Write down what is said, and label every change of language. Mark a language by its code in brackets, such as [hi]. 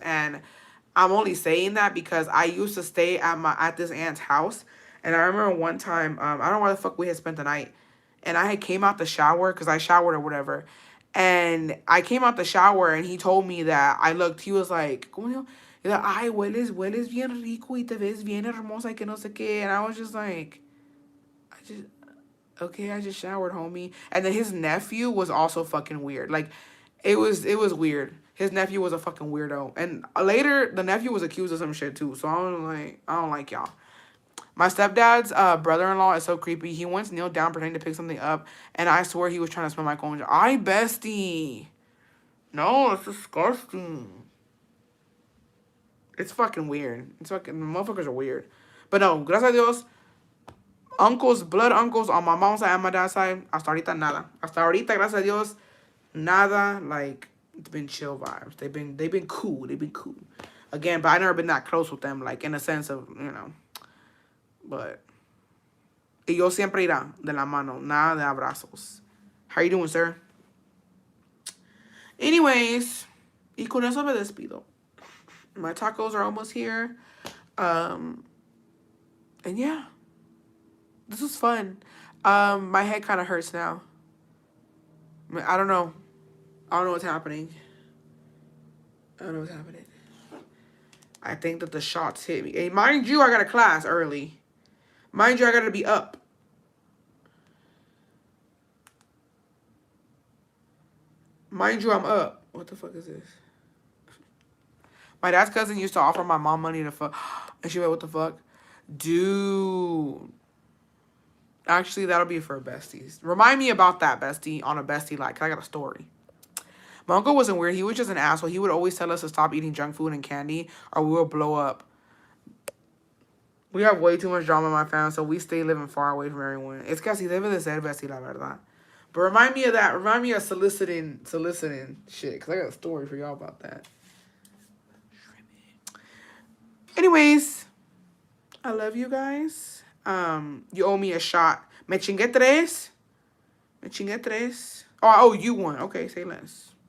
[en] And I'm only saying that because I used to stay at this aunt's house. And I remember one time, I don't know where the fuck we had spent the night. And I had came out the shower because I showered or whatever. And I came out the shower and he told me that he was like, [es] ¿cómo dijo? He's like, ay, hueles bien rico y te ves bien hermosa y que no sé qué. [en] And I was just like, okay, I just showered, homie. And then his nephew was also fucking weird. Like, it was weird. His nephew was a fucking weirdo. And later, the nephew was accused of some shit too. So I don't like y'all. My stepdad's brother-in-law is so creepy. He once kneeled down pretending to pick something up, and I swear he was trying to smell my cone. Ay, bestie. No, it's disgusting. It's fucking weird. Motherfuckers are weird. But no, [es] gracias a Dios, [en] blood uncles on my mom's side and my dad's side, [es] hasta ahorita nada. Hasta ahorita, gracias a Dios, nada. [en] Like, it's been chill vibes. They've been cool. They've been cool. Again, but I never been that close with them, like, in a sense of, But, [es] y yo siempre irá de la mano, nada de abrazos. [en] How you doing, sir? Anyways, [es] y con eso me despido. [en] My tacos are almost here. And yeah. This was fun. My head kind of hurts now. I don't know. I don't know what's happening. I don't know what's happening. I think that the shots hit me. Hey, mind you, I got a class early. Mind you, I got to be up. Mind you, I'm up. What the fuck is this? My dad's cousin used to offer my mom money to fuck. And she went, what the fuck? Dude. Actually, that'll be for besties. Remind me about that, bestie, on a bestie like. I got a story. My uncle wasn't weird. He was just an asshole. He would always tell us to stop eating junk food and candy or we will blow up. We have way too much drama in my family, so we stay living far away from everyone. [es] It's casi debe de ser bestie, la verdad. [en] But remind me of that. Remind me of soliciting shit. Because I got a story for y'all about that. Anyways, I love you guys. You owe me a shot. [es] Me chingué tres. Me chingué tres. [en] Oh, I owe you one. Okay, say less.